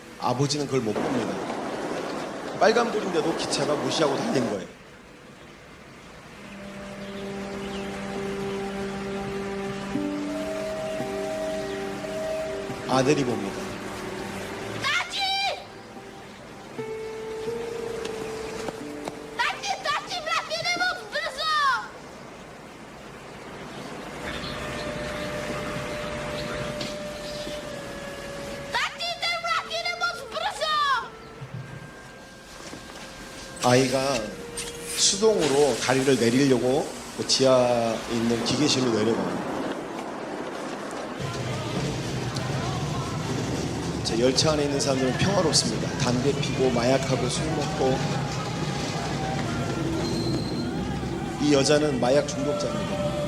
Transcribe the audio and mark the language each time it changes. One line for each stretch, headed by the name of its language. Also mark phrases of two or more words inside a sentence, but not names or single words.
Korean: 아버지는 그걸 못 봅니다. 빨간불인데도 기차가 무시하고 달린 거예요. 아들이 봅니다.
Czech: Tati, vlaky moc brzo! Tati, ten vlak jede moc brzo!
Korean: 아이가 수동으로 다리를 내리려고 그 지하에 있는 기계실로 내려가요. 자, 열차 안에 있는 사람들은 평화롭습니다. 담배 피고 마약하고 술 먹고. 이 여자는 마약 중독자입니다.